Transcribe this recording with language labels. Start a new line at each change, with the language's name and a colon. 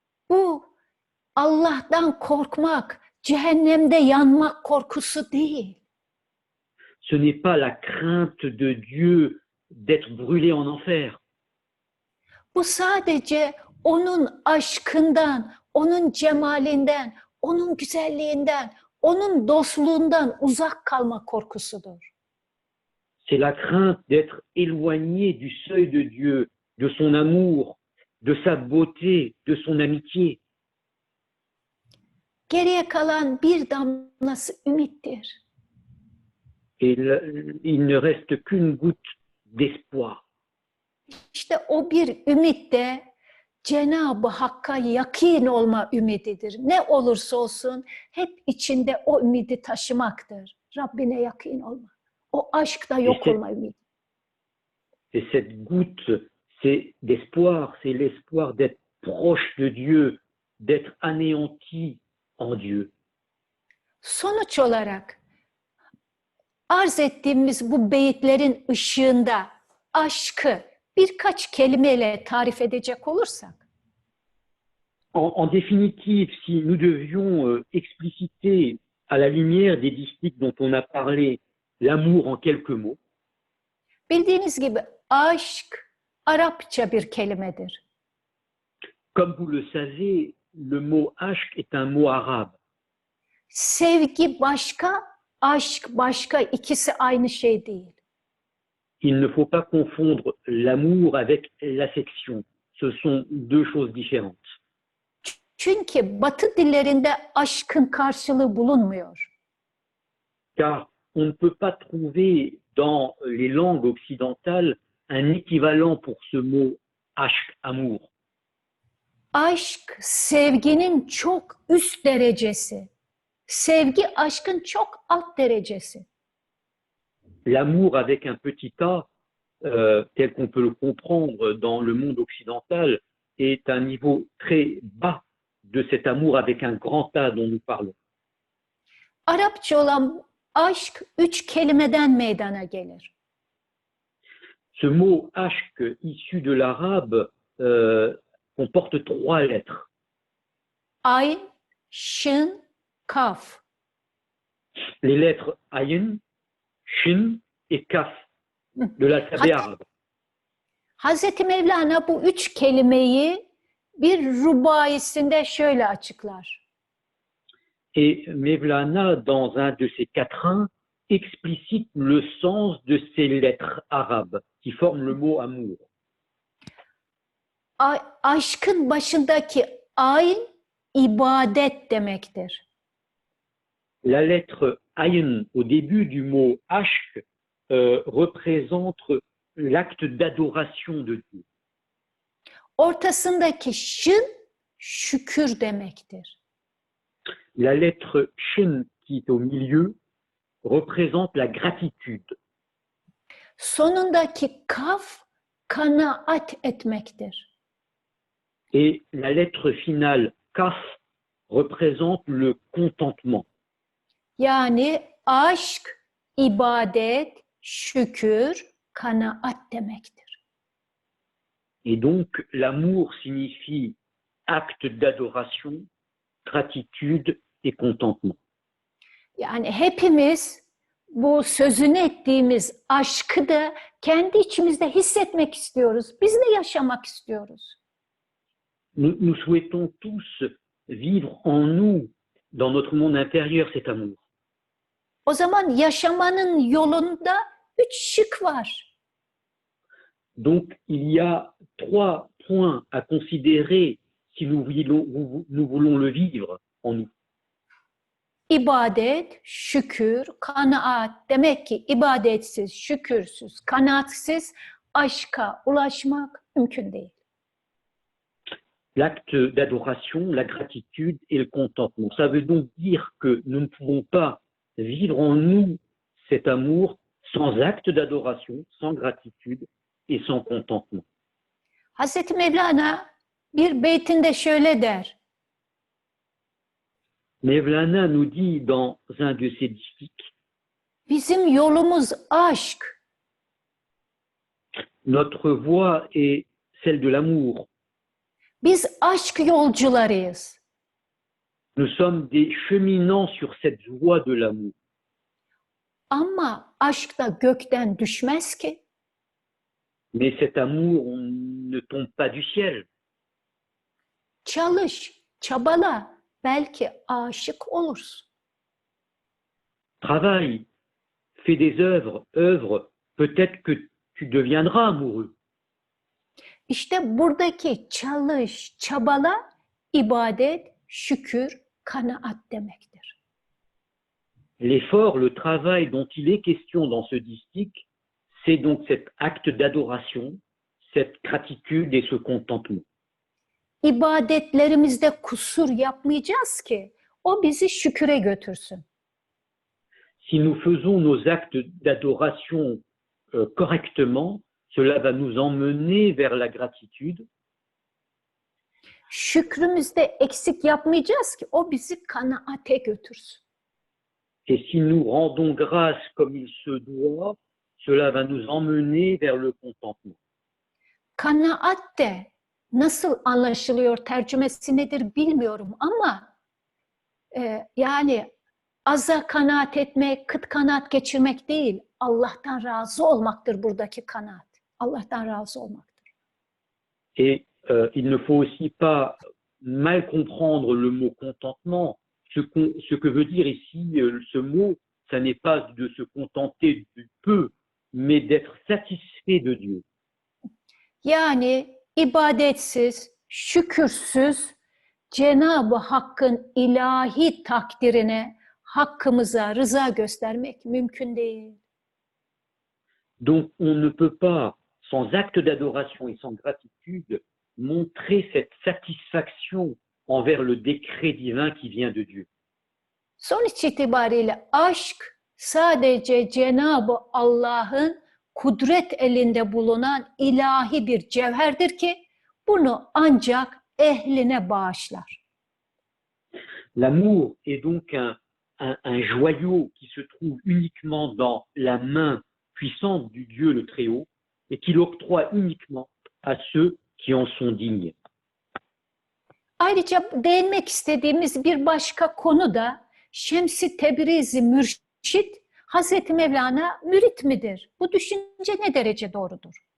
Turkish: Bu Allah'tan korkmak, cehennemde yanmak korkusu değil.
French: Ce n'est pas la crainte de Dieu d'être brûlé en enfer.
Turkish: Bu sadece onun aşkından, onun cemalinden, onun güzelliğinden, onun dostluğundan uzak kalma korkusudur.
French: C'est la crainte d'être éloigné du seuil de Dieu, de son amour, de sa beauté, de son amitié.
Turkish: Geriye kalan bir damlası ümittir.
French: Et il ne reste qu'une goutte d'espoir.
Turkish: İşte o bir ümit de Cenab-ı Hakk'a yakın olma ümididir. Ne olursa olsun hep içinde o ümidi taşımaktır. Rabbine yakın olma. O aşkta yok olma ümidi.
French: Et cette goutte, c'est d'espoir, c'est l'espoir d'être proche de Dieu, d'être anéanti en Dieu.
Turkish: Sonuç olarak arz ettiğimiz bu beyitlerin ışığında aşkı birkaç kelimeyle tarif edecek olursak,
French: En définitive, si nous devions expliciter à la lumière des distiques dont on a parlé l'amour en quelques mots,
Turkish: bildiğiniz gibi aşk Arapça bir kelimedir.
French: Comme vous le savez, le mot aşk est un mot arabe.
Turkish: Sevgi başka, aşk başka, ikisi aynı şey değil.
French: Il ne faut pas confondre l'amour avec l'affection. Ce sont deux choses différentes.
Turkish: Çünkü Batı dillerinde aşkın karşılığı bulunmuyor.
French: Car on ne peut pas trouver dans les langues occidentales un équivalent pour ce mot aşk, amour.
Turkish: Aşk sevginin çok üst derecesi. Sevgi aşkın çok alt derecesi.
French: L'amour avec un petit a, tel qu'on peut le comprendre dans le monde occidental, est un niveau très bas de cet amour avec un grand A dont nous parlons.
Turkish: Arapça olan aşk 3 kelimeden meydana gelir.
French: Ce mot aşk issu de l'arabe comporte 3 lettres.
Turkish: Ayn, şın, kaf.
French: Les lettres ayin, shin et kaf de l'alphabet arabe.
Turkish: Hazreti Mevlana bu 3 kelimeyi bir rubaisinde şöyle açıklar.
French: Et Mevlana, dans un de ses quatrains, explicite le sens de ces lettres arabes qui forment le mot amour.
Turkish: Aşkın başındaki ayn ibadet demektir.
French: La lettre ayin au début du mot aşk représente l'acte d'adoration de Dieu.
Turkish: Ortasındaki şın şükür demektir.
French: La lettre shin qui est au milieu représente la gratitude.
Turkish: Sonundaki kaf kanaat etmektir.
French: Et la lettre finale kaf représente le contentement.
Turkish: Yani aşk, ibadet, şükür, kanaat demektir.
French: Et donc l'amour signifie acte d'adoration, gratitude et contentement.
Turkish: Yani hepimiz bu sözünü ettiğimiz aşkı da kendi içimizde hissetmek istiyoruz. Biz de yaşamak istiyoruz.
French: Nous souhaitons tous vivre en nous, dans notre monde intérieur, cet amour.
Turkish: O zaman yaşamanın yolunda 3 şık var.
French: Donc il y a 3 points à considérer si nous voulons le vivre en nous.
Turkish: İbadet, şükür, kanaat. Demek ki ibadetsiz, şükürsüz, kanaatsiz aşka ulaşmak mümkün değil.
French: L'acte d'adoration, la gratitude et le contentement. Ça veut donc dire que nous ne pouvons pas vivre en nous cet amour sans acte d'adoration, sans gratitude et sans contentement.
Turkish: Hazreti Mevlana bir beytinde şöyle der.
French: Mevlana nous dit dans un de ses distiques,
Turkish: Bizim yolumuz aşk.
French: notre voie est celle de l'amour.
Turkish: Biz aşk yolcularıyız.
French: Nous sommes des cheminants sur cette voie de l'amour.
Turkish: Ama aşk da gökten düşmez ki.
French: Mais cet amour ne tombe pas du ciel.
Turkish: Çalış, çabala, belki aşık olursun.
French: Travaille, fais des œuvres, peut-être que tu deviendras amoureux.
Turkish: İşte buradaki çalış, çabala, ibadet, şükür, kanaat demektir.
French: L'effort, le travail dont il est question dans ce distique, c'est donc cet acte d'adoration, cette gratitude et ce contentement.
Turkish: İbadetlerimizde kusur yapmayacağız ki o bizi şüküre götürsün.
French: Si nous faisons nos actes d'adoration correctement, cela va nous emmener vers la gratitude.
Turkish: Şükrümüzde eksik yapmayacağız ki o bizi kanaate götürsün.
French: Et si nous rendons grâce comme il se doit, cela va nous emmener vers le contentement.
Turkish: Kanaat de nasıl anlaşılıyor, tercümesi nedir bilmiyorum ama yani aza kanaat etmek, kıt kanaat geçirmek değil, Allah'tan razı olmaktır buradaki kanaat. Allah'tan razı olmaktır.
French: Et il ne faut aussi pas mal comprendre le mot contentement. Ce que veut dire ici ce mot, ça n'est pas de se contenter du peu, mais d'être satisfait de Dieu.
Turkish: Yani ibadetsiz, şükürsüz, Cenab-ı Hakk'ın ilahi takdirine, hakkımıza rıza göstermek mümkün değil.
French: Donc on ne peut pas, sans acte d'adoration et sans gratitude, montrer cette satisfaction envers le décret divin qui vient de Dieu.
Turkish: Sonuç itibariyle aşk sadece Cenab-ı Allah'ın kudret elinde bulunan ilahi bir cevherdir ki bunu ancak ehline bağışlar.
French: L'amour est donc un joyau qui se trouve uniquement dans la main puissante du Dieu le Très-Haut et qu'il octroie uniquement à ceux qui en sont dignes.
Turkish: Ayrıca değinmek istediğimiz bir başka konu da Şems-i Tebrizi mürşit, Hazreti Mevlana mürit midir? Bu düşünce ne derece doğrudur?